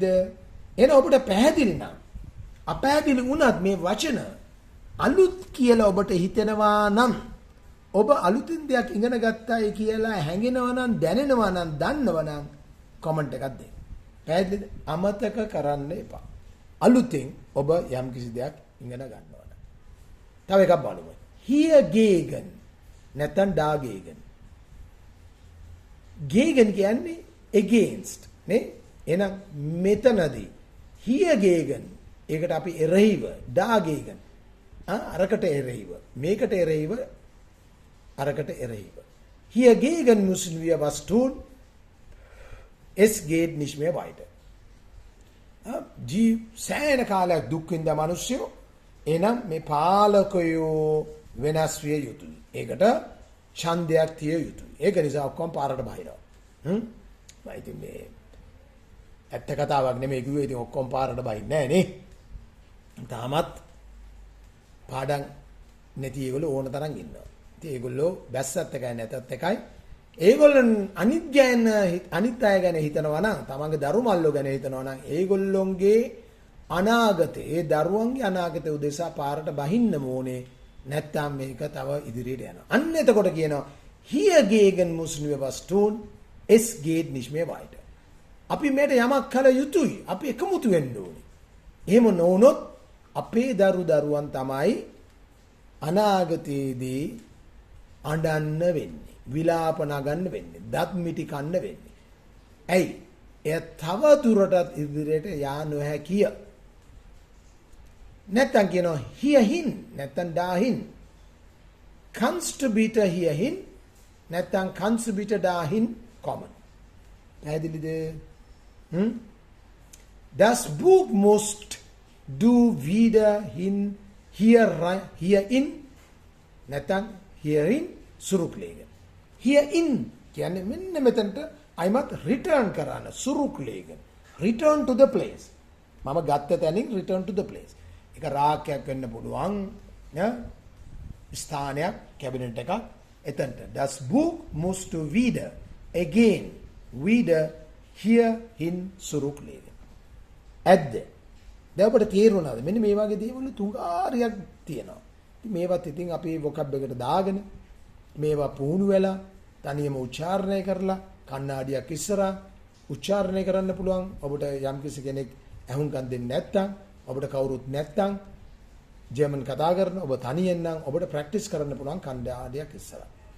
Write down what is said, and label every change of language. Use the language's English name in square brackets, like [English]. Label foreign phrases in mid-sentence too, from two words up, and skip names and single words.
[Sinhala] එන ඔබට පැහැදිලි නම් අපැහැදිලි වුණත් මේ වචන අලුත් කියලා ඔබට හිතෙනවා නම් ඔබ අලුතින් දෙයක් ඉගෙන ගත්තායි කියලා හැඟෙනවා නම් දැනෙනවා නම් දන්නවා නම් කමෙන්ට් එකක් දෙන්න. පැහැදිලිද? අමතක කරන්න එපා. අලුතෙන් ඔබ යම් කිසි දෙයක් ඉගෙන ගන්නවා නම්. තව එකක් බලමු. [German] hier gegen නැත්නම් dagegen. [Sinhala] gegen කියන්නේ against නේ? එහෙනම් මෙතනදී [German] hier gegen [Sinhala] ඒකට අපි එරෙහිව dagegen අරකට එරෙහිව මේකට එරෙහිව අරකට එරෙහිව [German] hier gegen müssen wir was tun. Es geht nicht mehr weiter. [Sinhala] සෑහෙන කාලයක් දුක් විඳ මිනිස්සු එනම් මේ පාලකයෝ වෙනස් විය යුතුයි. ඒකට ඡන්දයක් තිය යුතුයි. ඒක නිසා ඔක්කොම පාරට බහිනවා. මම ඉතින් මේ ඇත්ත කතාවක් නෙමෙයි කිව්වේ. ඉතින් ඔක්කොම පාරට බහින්නේ නැහැ නේ. තාමත් පාඩම් නැති ඒගොල්ලෝ ඕන තරම් ඉන්නවා. ඉතින් ඒගොල්ලෝ බැස්සත් එකයි නැතත් එකයි. ඒගොල්ලන් අනිත් අය ගැන හිතනවා නම් තමන්ගේ දරුමල්ලෝ ගැන හිතනවා නම් ඒගොල්ලොන්ගේ අනාගතේ දරුවන්ගේ අනාගතේ උදෙසා පාරට බහින්න ඕනේ. නැත්තම් මේක තව ඉදිරියට යනවා. අන්න එතකොට කියනවා [German] hier gegen müssen wir was tun. Es geht nicht mehr weiter. [Sinhala] අපි මේට යමක් කළ යුතුයි. අපි එකමුතු වෙන්න ඕනේ. එහෙම නොවුනොත් අපේ දරුවන් තමයි අනාගතයේදී අඬන්න වෙන්නේ. විලාප නගන්න වෙන්නේ. දත් මිටි කන්න වෙන්නේ. ඇයි? එය තව දුරටත් ඉදිරියට යා නොහැකිය. නැත්තම් කියනවා hierhin නැත්තම් dahin. [German] Kannst bitte hierhin නැත්තම් kannst bitte dahin kommen. [Sinhala] පැහැදිලිද? [German] Das Buch musst du wieder hierin නැත්තම් hierin zurücklegen. [Sinhala] Hierin කියන්නේ මෙන්න මෙතනට අයිමත් return කරන්න zurücklegen. [English] Return to the place. [Sinhala] මම ගත්ත තැනින් [English] return to the place. [Sinhala] එක රාක්කයක් වෙන්න පුළුවන් ස්ථානයක් කැබිනට් එකක් එතනට [German] das Buch musst du wieder again wieder hierhin zurücklegen. [Sinhala] ඇද්ද? දැන් ඔබට තේරුණාද? මෙන්න මේ වගේ දේවල් තුඟාරියක් තියෙනවා. ඉතින් මේවත් ඉතින් අපි vocab එකට දාගෙන මේවා පුහුණු වෙලා තනියම උච්චාරණය කරලා කන්නාඩියක් ඉස්සරහා උච්චාරණය කරන්න පුළුවන්. ඔබට යම්කිසි කෙනෙක් අහුම්කම් දෙන්නේ නැත්නම් ඔබට කවුරුත් නැත්නම් ජර්මන් කතා කරන ඔබ තනියෙන් නම් ඔබට ප්‍රැක්ටිස් කරන්න පුළුවන් කණ්ඩායමක් ඉස්සරහා.